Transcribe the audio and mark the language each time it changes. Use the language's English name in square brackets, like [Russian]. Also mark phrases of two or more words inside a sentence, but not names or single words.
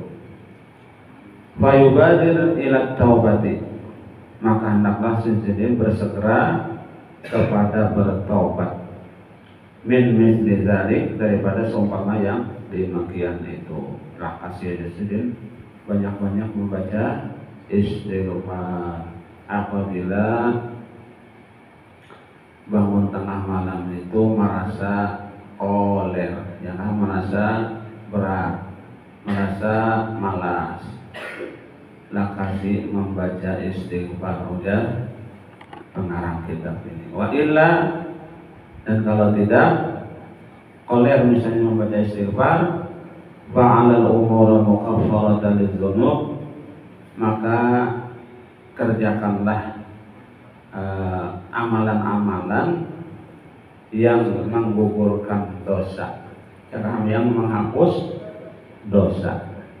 [Arabic] فيبادر إلى التوبة, [Banjar] maka hendaklah Sayyidin bersegera kepada bertaubat, [Arabic] من مثل ذلك, [Banjar] daripada seumpama yang demikian itu. Rahasia Sayyidin banyak-banyak membaca istighfar apabila bangun tengah malam itu merasa koler, ya, merasa berat, merasa malas, lakasi membaca istighfar, ujar pengarang kitab ini. [Arabic] وإلا, [Banjar] Dan kalau tidak, koler misalnya membaca istighfar, [Arabic] فعلى الأمور مكفرات للذنوب, [Banjar] maka kerjakanlah amalan-amalan yang menggugurkan dosa, yang menghapus dosa.